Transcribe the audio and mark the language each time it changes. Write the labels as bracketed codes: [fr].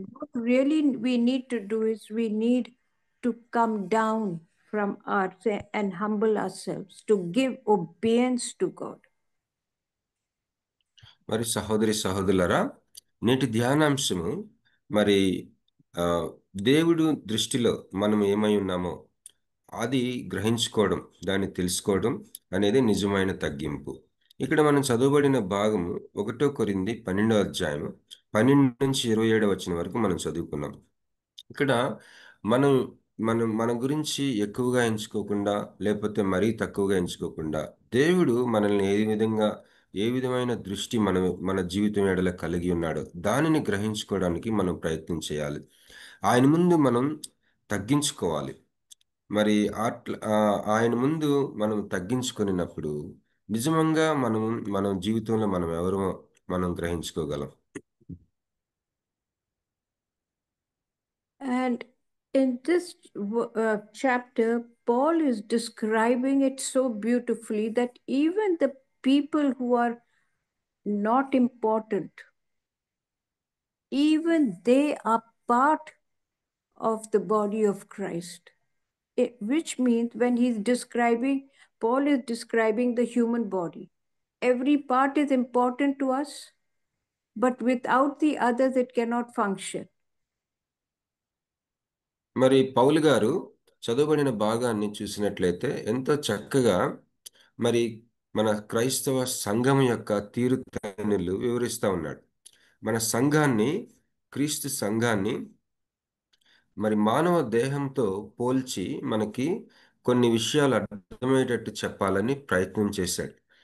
[en] What really we need to do is we need to come down from and humble ourselves to give obedience to God. [te] మరి సహోదరులరా, నేటి ధ్యానాంశము మరి దేవుడు దృష్టిలో మనం ఏమై ఉన్నామో అది గ్రహించుకోవడం, దాన్ని తెలుసుకోవడం అనేది నిజమైన తగ్గింపు. ఇక్కడ మనం చదవబడిన భాగము 1 కొరింథీ 12వ అధ్యాయం 12 నుంచి 27 వచనం వరకు మనం చదువుకున్నాం. ఇక్కడ మనం మన గురించి ఎక్కువగా ఎంచుకోకుండా, లేకపోతే మరీ తక్కువగా ఎంచుకోకుండా, దేవుడు మనల్ని ఏ విధమైన దృష్టి మన జీవితం ఎడల కలిగి ఉన్నాడో దానిని గ్రహించుకోవడానికి మనం ప్రయత్నం చేయాలి. ఆయన ముందు మనం తగ్గించుకోవాలి. మరి ఆయన ముందు మనం తగ్గించుకున్నప్పుడు నిజంగా మన జీవితంలో మనం ఎవరో మనం గ్రహించుకోగలం. [en] And in this chapter, Paul is describing it so beautifully that even the people who are not important, even they are part of the body of Christ. Which means when Paul is describing the human body. Every part is important to us, but without the others, it cannot function. [te] మరి పౌలు గారు చదువుబడిన భాగాన్ని చూసినట్లయితే ఎంతో చక్కగా మరి మన క్రైస్తవ సంఘం యొక్క తీరుతెన్నులు వివరిస్తూ ఉన్నాడు. మన సంఘాన్ని, క్రీస్తు సంఘాన్ని మరి మానవ దేహంతో పోల్చి మనకి కొన్ని విషయాలు అర్థమయ్యేటట్టు చెప్పాలని ప్రయత్నం చేశాడు.